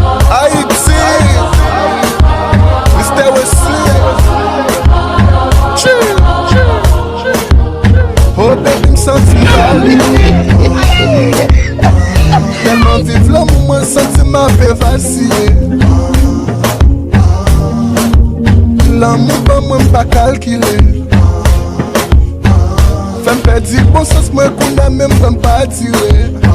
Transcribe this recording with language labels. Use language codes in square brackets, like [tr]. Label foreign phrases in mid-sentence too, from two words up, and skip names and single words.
[ht] Haïti, Mister Wesley. [en] Chill, chill, chill. Oh, baby, [ht] m santi mal. Telman viv la, mwen santi ma fè vasiye. L'amour pa mwen pa kalkile. Fè m pèdi bon sans mwen kounye a menm fè m pa tire.